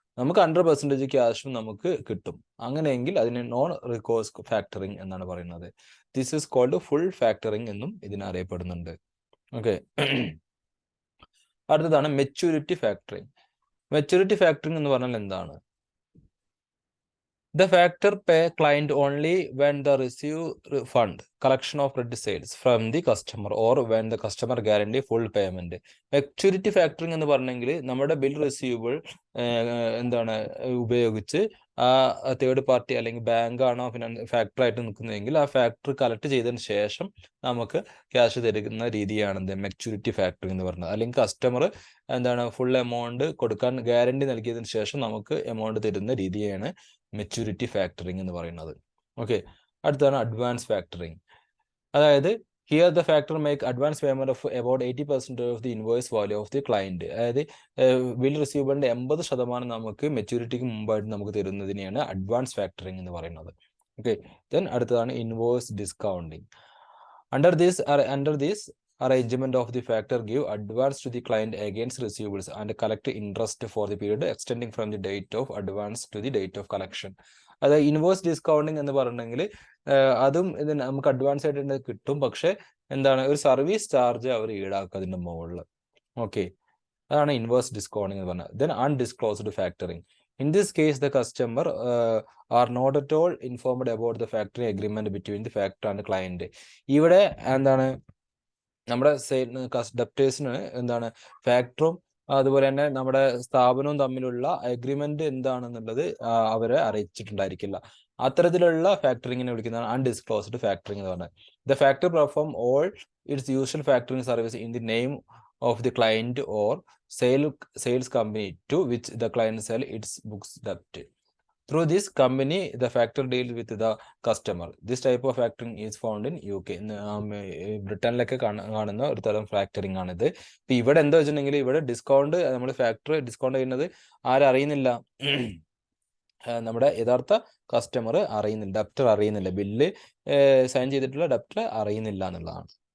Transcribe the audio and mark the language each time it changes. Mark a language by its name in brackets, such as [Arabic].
[Malayalam] നമുക്ക് 100% ക്യാഷും നമുക്ക് കിട്ടും. അങ്ങനെയെങ്കിൽ അതിനെ നോൺ റികോഴ്സ് ഫാക്ടറിങ് എന്നാണ് പറയുന്നത്. [English] this is called full factoring [Malayalam] എന്നും ഇതിനറിയപ്പെടുന്നുണ്ട്. ഓക്കെ, അടുത്തതാണ് മെച്യൂരിറ്റി ഫാക്ടറിങ്. മെച്യൂരിറ്റി ഫാക്ടറിങ് എന്ന് പറഞ്ഞാൽ എന്താണ്? [English] The factor pay client only when the receive fund collection of credit sales from the customer or when the customer guarantee full payment. [Malayalam] Maturity factoring എന്ന് പറഞ്ഞെങ്കിൽ നമ്മുടെ bill receivable എന്താണ് ഉപയോഗിച്ച് ആ third party അല്ലെങ്കിൽ ബാങ്ക് ആണോ ഫാക്ടർ ആയിട്ട് നിൽക്കുന്നതെങ്കിൽ ആ ഫാക്ടർ കളക്ട് ചെയ്തതിന് ശേഷം നമുക്ക് ക്യാഷ് തരുന്ന രീതിയാണ് എന്ത് മെച്യൂരിറ്റി ഫാക്ടറിംഗ് എന്ന് പറയുന്നത്. അല്ലെങ്കിൽ കസ്റ്റമർ എന്താണ് ഫുൾ എമൗണ്ട് കൊടുക്കാൻ ഗ്യാരണ്ടി നൽകിയതിന് ശേഷം നമുക്ക് എമൗണ്ട് തരുന്ന രീതിയാണ് മെച്യൂരിറ്റി ഫാക്ടറിംഗ് എന്ന് പറയുന്നത്. ഓക്കെ, അടുത്താണ് അഡ്വാൻസ് ഫാക്ടറിംഗ്. അതായത് [English] Here the factor make advance payment of about 80% of the invoice value of the client. [Malayalam] അതായത് ബിൽ റിസീവബിളിന്റെ 80% നമുക്ക് മെച്യൂരിറ്റിക്ക് മുമ്പായിട്ട് നമുക്ക് തരുന്നതിനെയാണ് അഡ്വാൻസ് ഫാക്ടറിംഗ് എന്ന് പറയുന്നത്. ഓക്കെ, ദെൻ അടുത്തതാണ് invoice discounting. [English] Under this arrangement of the factor give advance to the client against receivables and collect interest for the period extending from the date of advance to the date of collection. [Malayalam] അതായത് invoice discounting എന്ന് പറഞ്ഞെങ്കിൽ അതും ഇതിന് നമുക്ക് advance ആയിട്ട് കിട്ടും, പക്ഷെ എന്താണ് ഒരു സർവീസ് ചാർജ് അവർ ഈടാക്കും അതിന്റെ മുകളിൽ. ഓക്കെ, അതാണ് ഇൻവോയ്സ് ഡിസ്കൗണ്ടിങ് എന്ന് പറഞ്ഞത്. [English] Then undisclosed factoring. In this case, the customer are not at all informed about the factoring agreement between the factor and the client. [Malayalam] ഇവിടെ എന്താണ് നമ്മുടെ ഡെപ്റ്റേഴ്സിന് എന്താണ് ഫാക്ടറും അതുപോലെ തന്നെ നമ്മുടെ സ്ഥാപനവും തമ്മിലുള്ള അഗ്രിമെന്റ് എന്താണെന്നുള്ളത് അവരെ അറിയിച്ചിട്ടുണ്ടായിരിക്കില്ല. അത്തരത്തിലുള്ള ഫാക്ടറിങ്ങിനെ വിളിക്കുന്നതാണ് അൺഡിസ്ക്ലോസ്ഡ് ഫാക്ടറിങ് എന്ന് പറഞ്ഞത്. [English] The factor perform all it's usual factoring service in the name of the client or sales company to which the client cell it's books ഡെപ്റ്റ്. Through this company, the factor deals with the customer. This type of factoring is found in UK. [Malayalam] ബ്രിട്ടനിലൊക്കെ കാണുന്ന ഒരു തരം factoring ആണിത്. ഇപ്പൊ ഇവിടെ എന്താ വെച്ചിട്ടുണ്ടെങ്കിൽ ഇവിടെ discount നമ്മൾ ഫാക്ടറി ഡിസ്കൗണ്ട് ചെയ്യുന്നത് ആരറിയുന്നില്ല, നമ്മുടെ യഥാർത്ഥ കസ്റ്റമർ അറിയുന്നില്ല, ഡെപ്റ്റർ അറിയുന്നില്ല, ബില്ല് സൈൻ ചെയ്തിട്ടുള്ള ഡെപ്റ്റർ അറിയുന്നില്ല എന്നുള്ളതാണ്.